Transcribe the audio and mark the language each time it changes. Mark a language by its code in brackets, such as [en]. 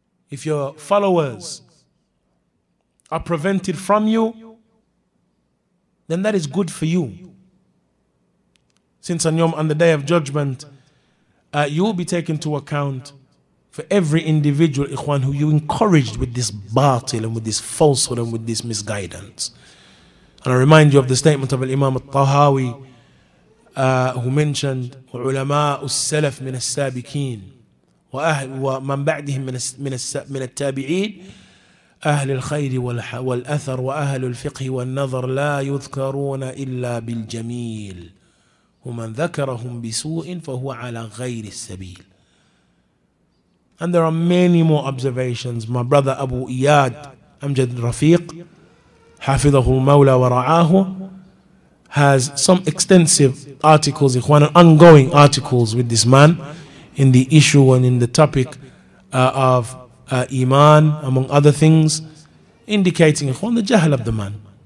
[en] If your followers are prevented from you, then that is good for you. Since on the day of judgment, you will be taken into account for every individual, ikhwan, who you encouraged with this batil and with this falsehood and with this misguidance. And I remind you of the statement of Imam al-Tahawi, who mentioned [ar] علماء السلف من السابقين ومن بعدهم من التابعين أهل الخير والأثر وأهل الفقه والنظر لا يذكرون إلا بالجميل ومن ذكرهم بسوء فهو على غير السبيل. [en] And there are many more observations. My brother Abu Iyad Amjad Rafiq, [ar] حفظه المولى ورعاه, [en] has some extensive articles, ikhwan, ongoing articles with this man in the issue and in the topic of Iman, among other things, indicating, ikhwan, the jahl of the man.